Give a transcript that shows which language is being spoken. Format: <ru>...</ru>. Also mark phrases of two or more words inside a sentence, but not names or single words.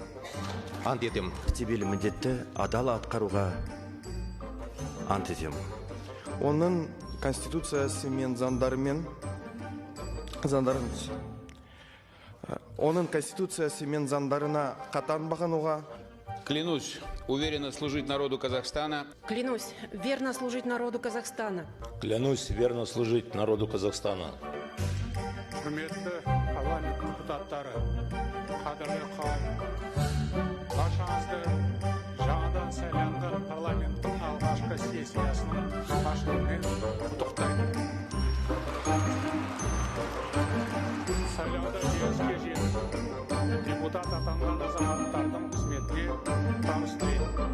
<kk>Ант етемін. Мәртебелі міндетті адал атқаруға ант етемін. Оның конституциясы мен заңдарыңыз. Оның конституциясы мен заңдарына қатаң бағынуға.</kk> <ru>Клянусь уверенно служить народу Казахстана. Клянусь верно служить народу Казахстана. Клянусь верно служить народу Казахстана.</ru> <kk>құрметті парламент депутаттары, қадірлі қауым, баршаңызды жаңадан сайланған парламенттің алғашқы сессиясының ашылуымен құттықтаймын. Сайлауда жеңіске жетіп, депутат атанған азаматтардың қызметке табыс тілеймін.</kk>